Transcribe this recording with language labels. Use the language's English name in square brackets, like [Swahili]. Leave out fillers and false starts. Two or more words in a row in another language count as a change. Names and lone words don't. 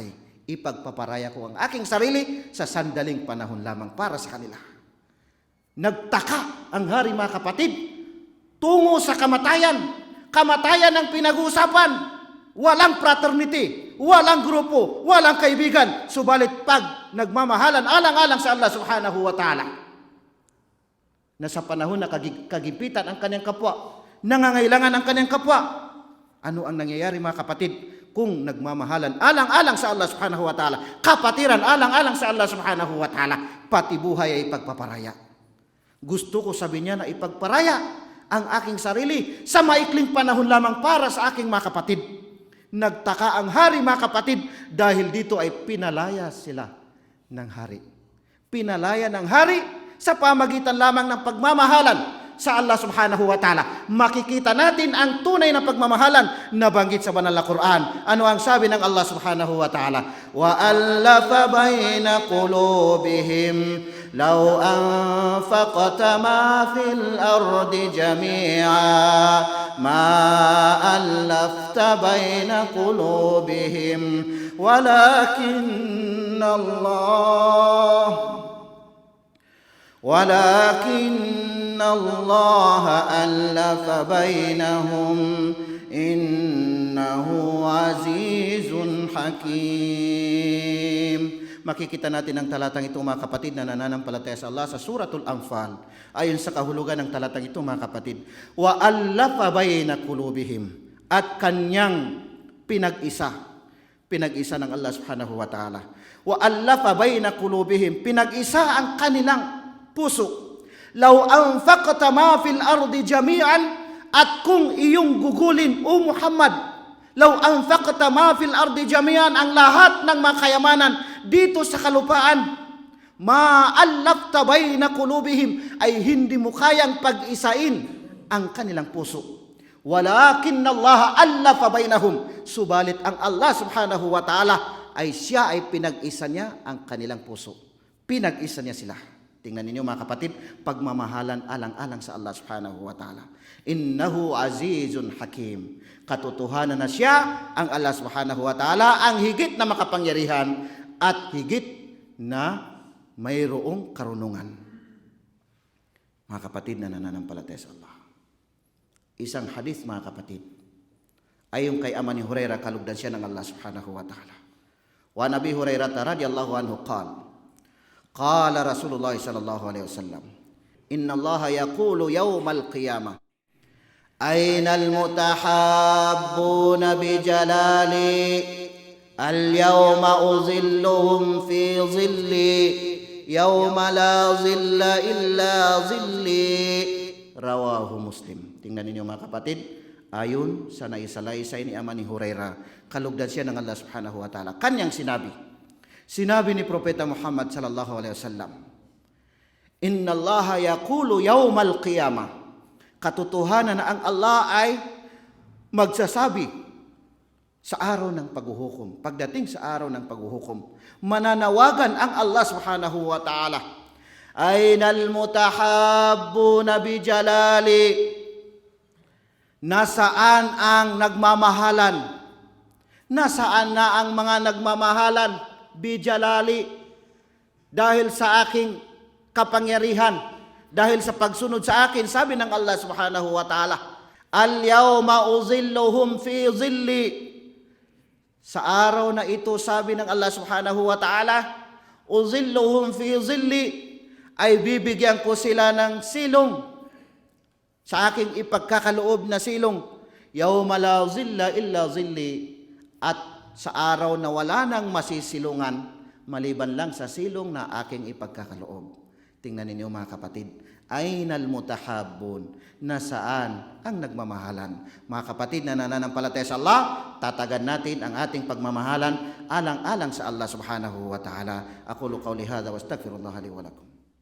[Filipino] Ipagpaparaya ko ang aking sarili sa sandaling panahon lamang para sa kanila. Nagtaka ang hari, mga kapatid, tungo sa kamatayan. Kamatayan ang pinag-uusapan. Walang fraternity, walang grupo, walang kaibigan. Subalit pag nagmamahalan alang-alang sa Allah [Arabic] سبحانه وتعالى, [Filipino] na sa panahon na kagipitan ang kanyang kapwa, nangangailangan ang kanyang kapwa, ano ang nangyayari, mga kapatid? Kung nagmamahalan alang-alang sa Allah [Arabic] سبحانه وتعالى, [Filipino] kapatiran alang-alang sa Allah [Arabic] سبحانه وتعالى, [Filipino] pati buhay ay ipagpaparaya. Gusto ko, sabi niya, na ipagparaya ang aking sarili sa maikling panahon lamang para sa aking mga kapatid. Nagtaka ang hari, mga kapatid, dahil dito ay pinalaya sila ng hari. Pinalaya ng hari sa pamagitan lamang ng pagmamahalan sa Allah [Arabic] سبحانه وتعالى. [Filipino] Makikita natin ang tunay na pagmamahalan na banggit sa banal na Quran. Ano ang sabi ng Allah [Arabic] سبحانه وتعالى? وألف بين قلوبهم لو أنفقت ما في الأرض جميعا ما ألفت بين قلوبهم ولكن الله ألف بينهم إنه عزيز حكيم. [Filipino] Makikita natin ang talatang ito, mga kapatid, na nananampalataya sa Allah sa Suratul Anfal. Ayon sa kahulugan ng talatang ito, mga kapatid, [Arabic] وألف بين قلوبهم, [Filipino] at kanyang pinag-isa ng Allah [Arabic] سبحانه وتعالى. وألف بين قلوبهم, [Filipino] pinag-isa ang kanilang puso. [Arabic] لو أنفقت ما في الأرض جميعا, [Filipino] at kung iyong gugulin, o Muhammad, [Arabic] لو أنفقت ما في الأرض جميعا, [Filipino] ang lahat ng mga kayamanan dito sa kalupaan, [Arabic] ما ألفت بين قلوبهم, [Filipino] ay hindi mo kayang pag-isain ang kanilang puso. [Arabic] ولكن الله ألف بينهم, [Filipino] subalit ang Allah [Arabic] سبحانه وتعالى [Filipino] ay siya ay pinag-isa niya ang kanilang puso. Pinag-isa niya sila. Tingnan ninyo mga kapatid, pagmamahalan alang-alang sa Allah [Arabic] سبحانه وتعالى. إنه عزيز حكيم. [Filipino] Katotohanan na siya, ang Allah [Arabic] سبحانه وتعالى, [Filipino] ang higit na makapangyarihan at higit na mayroong karunungan. Mga kapatid na nananampalataya sa Allah. Isang hadith mga kapatid, ay yung kay ama ni Hurairah, kalugdan siya ng Allah [Arabic] سبحانه وتعالى. ونبي هريرة رضي الله عنه قال رسول الله صلى الله عليه وسلم، إن الله يقول يوم القيامة، أين المتحابون بجلالي، اليوم أظلهم في ظلي، يوم لا ظل إلا ظلي. رواه مسلم. [Filipino] Tingnan ninyo mga kapatid, ayon sa naisalaysay ni ama ni Hurairah, kalugdan siya ng Allah [Arabic] سبحانه وتعالى, [Filipino] kanyang sinabi ni Propeta Muhammad [Arabic] صلى الله عليه وسلم، إن الله يقول يوم القيامة, [Filipino] katotohanan na ang Allah ay magsasabi sa araw ng paghuhukom. Pagdating sa araw ng paghuhukom, mananawagan ang Allah [Arabic] سبحانه وتعالى، أين المتحابون بجلالي, [Filipino] nasaan ang nagmamahalan? Nasaan na ang mga nagmamahalan? Bijalali, dahil sa aking kapangyarihan, dahil sa pagsunod sa akin, sabi ng Allah [Arabic] سبحانه وتعالى, اليوم أظلهم في ظلي, [Filipino] sa araw na ito, sabi ng Allah [Arabic] سبحانه وتعالى، أظلهم في ظلي, [Filipino] ay bibigyan ko sila ng silong, sa aking ipagkakaloob na silong, [Arabic] يوم لا ظل إلا ظلي, [Filipino] at sa araw na wala nang masisilungan maliban lang sa silong na aking ipagkakaloob. Tingnan ninyo mga kapatid, [Arabic] أين المتحابون, [Filipino] nasaan ang nagmamahalan? Mga kapatid na nananampalataya sa Allah, tatagan natin ang ating pagmamahalan alang-alang sa Allah [Arabic] سبحانه وتعالى. أقول قولي هذا وأستغفر الله لي ولكم.